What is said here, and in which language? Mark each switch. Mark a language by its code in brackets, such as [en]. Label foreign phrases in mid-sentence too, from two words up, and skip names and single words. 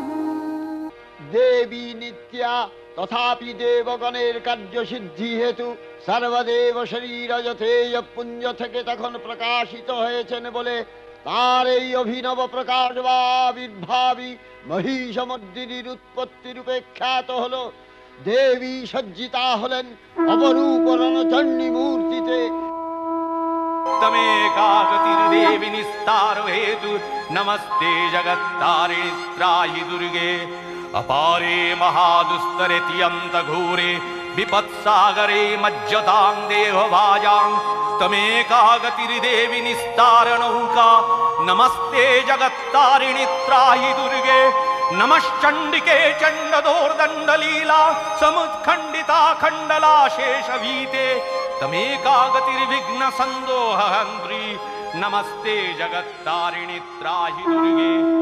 [bn] দেবী নিত্যা, তথাপি দেবগণের কার্যসিদ্ধি হেতু সর্বদেব শরীর যথেয় পুঞ্জ থেকে তখন প্রকাশিত হয়েছেন বলে তার এই অভিনব প্রকাশ বা আবির্ভাবী মহিষমর্দিনীর উৎপত্তি রূপে খ্যাত হল। দেবী সজ্জিতা হলেন অপরূপ রণচণ্ডী মূর্তিতে। [sa] तमेकागतिर्देवि निस्तारो हेतु नमस्ते जगत्तारिणि त्राहि दुर्गे अपारे महादुस्तरे तियन्त घोरे विपत्सागरे मज्जतां देहभाजां तमेकागतिर्देवि निस्तारणौका नमस्ते जगत्तारिणि त्राहि दुर्गे नमश्चण्डिके चण्डदोर्दण्डलीला समुत्खण्डिता खण्डला शेषवीते तमेकागतिर्विघ्न संदोहन्त्री नमस्ते जगत्तारिणि त्राहि दुर्गे